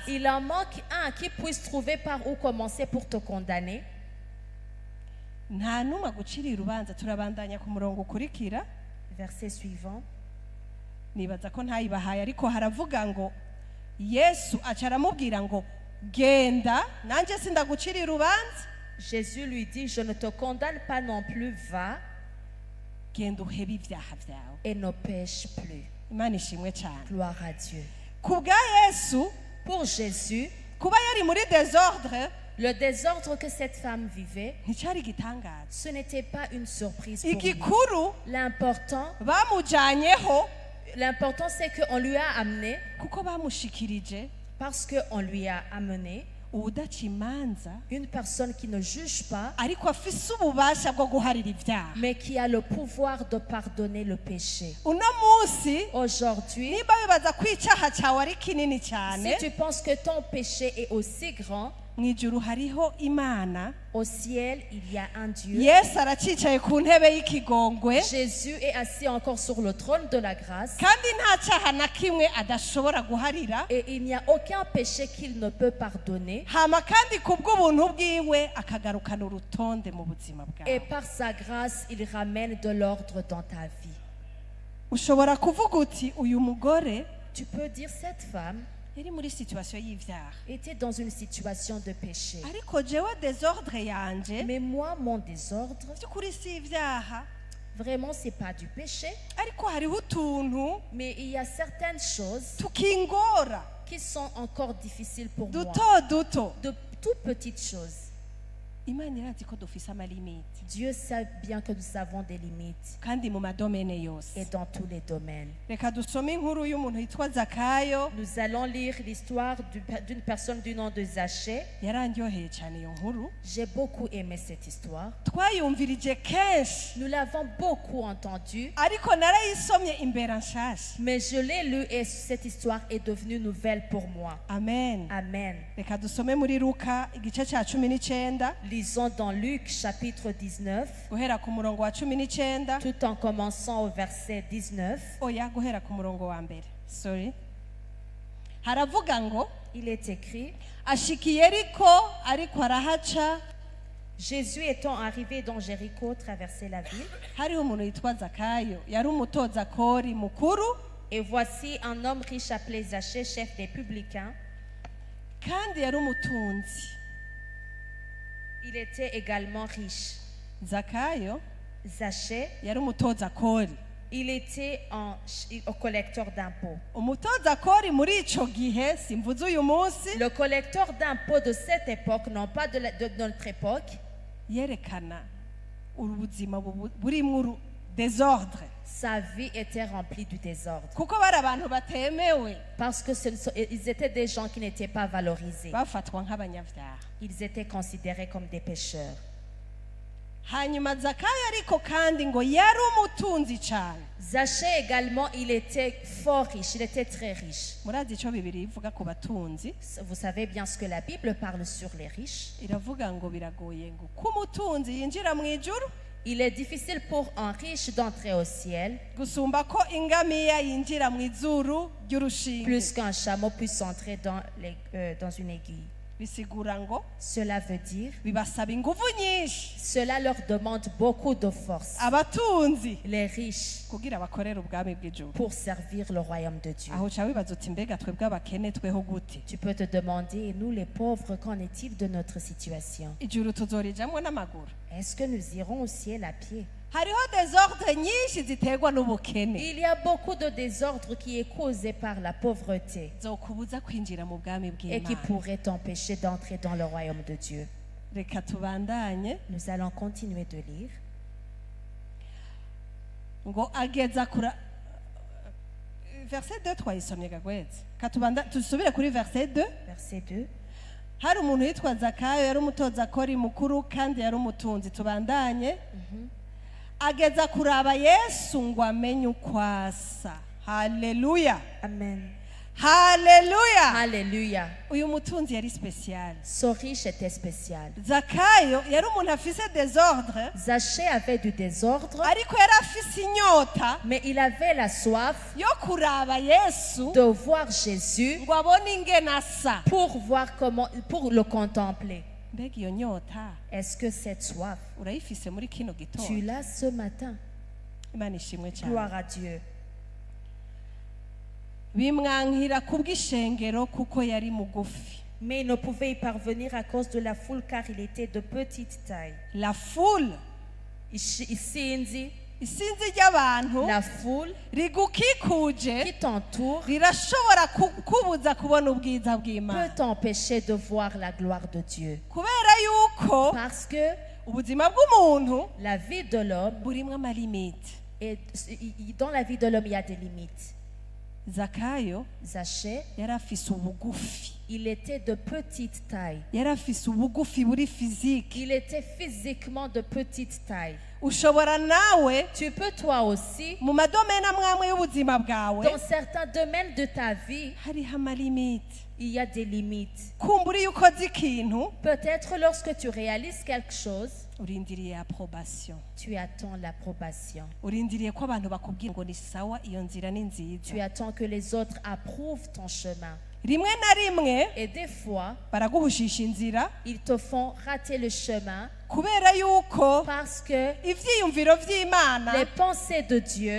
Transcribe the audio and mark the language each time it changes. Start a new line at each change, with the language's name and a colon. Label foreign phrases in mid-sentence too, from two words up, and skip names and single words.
French: Il en manque un qui puisse trouver par où commencer pour te condamner.
Rundi: Nta numwe aguciriye urubanza. Turabandanya ku murongo ukurikira.
French: Verset suivant.
Rundi: Nibaza ko ntayibahaye, ariko haravuga ngo Yesu aca aramubwira ngo genda, nanje sindaguciriye urubanza.
French: Jésus lui dit, je ne te condamne pas non plus, va
Rundi: Genda uhebe ivyaha vyawe.
French: et ne pêche plus.
Rundi: Imana ishimwe cyane.
French: Gloire à Dieu.
Rundi: Ku bwa Yesu,
French: Pour Jésus,
Rundi: kuba yari muri désordre
French: le désordre que cette femme vivait,
Rundi: nticyari igitangaza.
French: ce n'était pas une surprise pour lui.
Rundi: Igikuru
French: L'important,
Rundi: bamujanyeho
French: c'est qu'on lui a amené,
Rundi: kuko bamushikirije
French: parce qu'on lui a amené
Rundi: udaca imanza
French: une personne qui ne juge pas,
Rundi: ariko afise ububasha bwo guharira ivyaha.
French: mais qui a le pouvoir de pardonner le péché.
Rundi: Uno munsi
French: Aujourd'hui,
Rundi: niba bibaza ko icyaha cyawe ari kinini
French: si
Rundi: cyane,
French: tu penses que ton péché est aussi grand,
Rundi: mw'ijuru hariho Imana.
French: au ciel, il y a un Dieu.
Rundi: Yesu aracicaye ku ntebe y'ikigongwe,
French: Jésus est assis encore sur le trône de la grâce
Rundi: kandi nta cyaha na kimwe adashobora guharira.
French: et il n'y a aucun péché qu'il ne peut pardonner.
Rundi: Hama kandi kubw'ubuntu bwiwe akagarukana urutonde mu buzima
French: Et
Rundi: bwawe.
French: par sa grâce, il ramène de l'ordre dans ta vie.
Rundi: Ushobora kuvuga uti uyu mugore
French: Tu peux dire, cette femme
Rundi: yari muri situation y'ivyaha,
French: était dans une situation de péché.
Rundi: ariko jewe désordre yanje
French: Mais moi, mon désordre,
Rundi: by'ukuri si ivyaha,
French: vraiment, c'est pas du péché,
Rundi: ariko hariho utuntu
French: mais il y a certaines choses
Rundi: tukingora
French: qui sont encore difficiles pour moi.
Rundi: duto duto.
French: De toutes petites choses.
Rundi: Imana irazi ko dufise amalimiti,
French: Dieu sait bien que nous avons des limites
Rundi: kandi mu madomene
French: et
Rundi: yose.
French: dans tous les domaines.
Rundi: Reka dusome inkuru y'umuntu yitwa Zakayo.
French: Nous allons lire l'histoire d'une personne du nom de Zachée.
Rundi: Yarandyoheye cyane iyo nkuru,
French: J'ai beaucoup aimé cette histoire.
Rundi: twayumvirije kenshi,
French: Nous l'avons beaucoup entendue,
Rundi: ariko narayisomye imbere nshasha.
French: mais je l'ai lue et cette histoire est devenue nouvelle pour moi.
Rundi: Amen.
French: Amen.
Rundi: Reka dusome muri Luka igice cya 19
French: Lisons dans Luc chapitre 19,
Rundi: guhera ku murongo wa 19,
French: tout en commençant au verset 19.
Rundi: oya guhera ku murongo wa mbere, sorry. Haravuga ngo
French: Il est écrit,
Rundi: ashikiye Yeriko ariko arahaca,
French: Jésus étant arrivé dans Jéricho, traversait la ville,
Rundi: hariho umuntu yitwa Zakayo, yari umutoza kori mukuru,
French: et voici un homme riche appelé Zachée, chef des publicains.
Rundi: kandi yari umutunzi.
French: Il était également riche.
Rundi: Zakayo
French: Zachée,
Rundi: yari umutoza kori.
French: il était un collecteur d'impôts.
Rundi: Umutoza kori muri ico gihe, simvuze uyu munsi,
French: Le collecteur d'impôts de cette époque, non pas de notre époque,
Rundi: yerekana ubuzima burimwo désordre,
French: sa vie était remplie du désordre.
Rundi: kuko bari abantu batemewe,
French: Parce que ils étaient des gens qui n'étaient pas valorisés.
Rundi: bafatwa nk'abanyavyaha.
French: Ils étaient considérés comme des pécheurs.
Rundi: Hanyuma Zakayo ariko kandi ngo yari umutunzi cyane.
French: Zachée également, il était fort riche, il était très riche.
Rundi: Murazi ico Bibiliya ivuga ku batunzi?
French: Vous savez bien ce que la Bible parle sur les riches.
Rundi: Iravuga ngo biragoye ngo ko umutunzi yinjira mu ijuru
French: Il est difficile pour un riche d'entrer au ciel,
Rundi: gusumba ko ingamiya yinjira mu izuru ry'urushinge.
French: plus qu'un chameau puisse entrer dans une aiguille.
Rundi: Bisigura ngo
French: Cela veut dire,
Rundi: bibasaba inguvu nyinshi
French: cela leur demande beaucoup de force,
Rundi: abatunzi
French: les riches,
Rundi: kugira bakorere ubwami bw'ijuru.
French: pour servir le royaume de Dieu.
Rundi: Aho uca wibaza uti mbega twebwe abakene tweho gute?
French: Tu peux te demander, et nous les pauvres, qu'en est-il de notre situation?
Rundi: Ijuru tuzorijamwo n'amaguru?
French: Est-ce que nous irons au ciel à pied?
Rundi: Hariho désordre nyinshi ziterwa n'ubukene,
French: Il y a beaucoup de désordre qui est causé par la pauvreté
Rundi: zokubuza kwinjira mu bwami
French: et qui
Rundi: bw'Imana.
French: pourrait t'empêcher d'entrer dans le royaume de Dieu.
Rundi: reka tubandanye
French: Nous allons continuer de lire.
Rundi: ngo ageza kura verset 2 twayisomye gagwetse katubanda tusubire kuri verset 2.
French: Verset 2.
Rundi: Hari umuntu yitwa Zakayo yari umutoza kori mukuru kandi yari umutunzi. Tubandanye. Ageza kuraba Yesu ngo amenye uko asa. Haleluya. Amen. Haleluya.
French: Alléluia.
Rundi: Uyu mutunzi yari special.
French: Ce riche était spécial.
Rundi: Zakayo yari umuntu afise désordre,
French: Zachée avait du désordre,
Rundi: ariko yari afise inyota
French: mais il avait la soif
Rundi: yo kuraba Yesu
French: de voir Jésus
Rundi: ngo abone ingene asa.
French: pour voir comment, pour le contempler.
Rundi: Mbega iyo nyota
French: Est-ce que cette soif,
Rundi: urayifise muri kino
French: tu
Rundi: gitondo?
French: l'as ce matin?
Rundi: Imana ishimwe cyane.
French: Gloire à Dieu.
Rundi: Bimwankira kubw'ishengero kuko yari mugufi.
French: Mais il ne pouvait y parvenir à cause de la foule car il était de petite taille. La foule,
Rundi: Isinzi, isinzi ry'abantu
French: la foule
Rundi: rigukikuje
French: qui t'entoure
Rundi: rirashobora kubuza kubona ubwiza
French: peut
Rundi: bw'Imana,
French: t'empêcher de voir la gloire de Dieu.
Rundi: kubera yuko
French: Parce que
Rundi: ubuzima bw'umuntu
French: la vie de l'homme,
Rundi: burimwo amalimite.
French: dans la vie de l'homme, il y a des limites.
Rundi: Zakayo
French: Zachée,
Rundi: yari afise ubugufi,
French: il était de petite taille.
Rundi: yari afise ubugufi buri fiziki.
French: Il était physiquement de petite taille.
Rundi: Ushobora nawe
French: Tu peux toi aussi,
Rundi: mu madomene amwe amwe y'ubuzima bwawe
French: dans certains domaines de ta vie,
Rundi: hariho amalimite.
French: il y a des limites.
Rundi: Kumbura iyo ukoze ikintu
French: Peut-être lorsque tu réalises quelque chose,
Rundi: urindiriye approbation,
French: tu attends l'approbation.
Rundi: urindiriye ko abantu bakubwira ngo ni sawa, iyo nzira ni nziza.
French: Tu attends que les autres approuvent ton chemin.
Rundi: Rimwe na rimwe
French: Et des fois,
Rundi: baraguhushisha inzira
French: ils te font rater le chemin
Rundi: kubera yuko
French: parce que
Rundi: ivyiyumviro vy'Imana
French: les pensées de Dieu